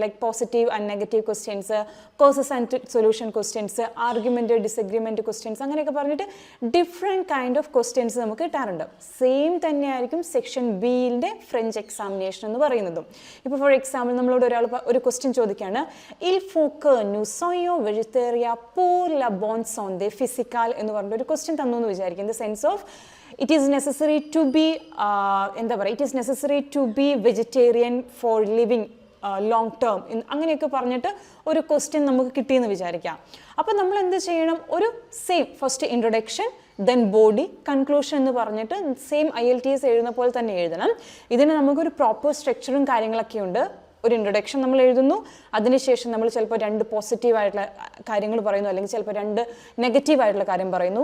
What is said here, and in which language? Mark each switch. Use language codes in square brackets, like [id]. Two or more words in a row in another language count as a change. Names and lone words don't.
[en] Like positive and negative questions, causes and solution questions, argument disagreement questions, [ml] അങ്ങനെയൊക്കെ പറഞ്ഞിട്ട് [en] different kind of questions [ml] നമുക്ക് കിട്ടാറുണ്ട്. സെയിം തന്നെയായിരിക്കും സെക്ഷൻ ബിയിൻ്റെ [en] French examination [ml] എന്ന് പറയുന്നതും. ഇപ്പോൾ [en] for example [ml] നമ്മളോട് ഒരു ക്വസ്റ്റ്യൻ ചോദിക്കുകയാണ്, [fr] il faut nous soyons végétariens pour la bonne santé physique [ml] എന്ന് പറഞ്ഞിട്ട് ഒരു ക്വസ്റ്റ്യൻ തന്നു എന്ന് വിചാരിക്കും. [en] In the sense of it is necessary to be it is necessary to be vegetarian for living long term [ml] അങ്ങനെയൊക്കെ പറഞ്ഞിട്ട് ഒരു ക്വസ്റ്റ്യൻ നമുക്ക് കിട്ടിയെന്ന് വിചാരിക്കാം. അപ്പോൾ നമ്മൾ എന്ത് ചെയ്യണം, ഒരു [en] same first introduction then body conclusion [ml] എന്ന് പറഞ്ഞിട്ട് സെയിം IELTS എഴുതുന്ന പോലെ തന്നെ എഴുതണം. ഇതിന് നമുക്കൊരു പ്രോപ്പർ സ്ട്രക്ചറും കാര്യങ്ങളൊക്കെ ഉണ്ട്. ഒരു ഇൻട്രൊഡക്ഷൻ നമ്മൾ എഴുതുന്നു, അതിനുശേഷം നമ്മൾ ചിലപ്പോൾ 2 പോസിറ്റീവായിട്ടുള്ള കാര്യങ്ങൾ പറയുന്നു, അല്ലെങ്കിൽ ചിലപ്പോൾ 2 നെഗറ്റീവായിട്ടുള്ള കാര്യം പറയുന്നു.